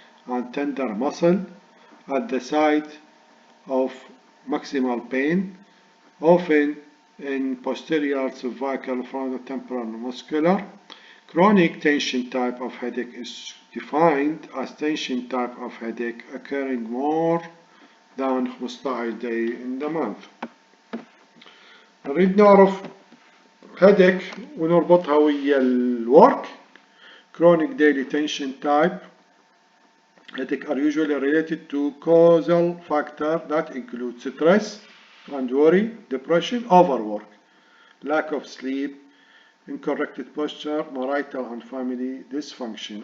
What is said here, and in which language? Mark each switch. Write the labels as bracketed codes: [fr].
[en] and tender muscle at the site of maximal pain, often in posterior cervical frontotemporal muscular. Chronic tension type of headache is defined as tension type of headache occurring more than 15 day in the month. [ar] نريد نعرف headache ونربطها ويا الwork. [en] Chronic daily tension type headache are usually related to causal factors that include stress and worry, depression, overwork, lack of sleep, incorrect posture, marital and family dysfunction.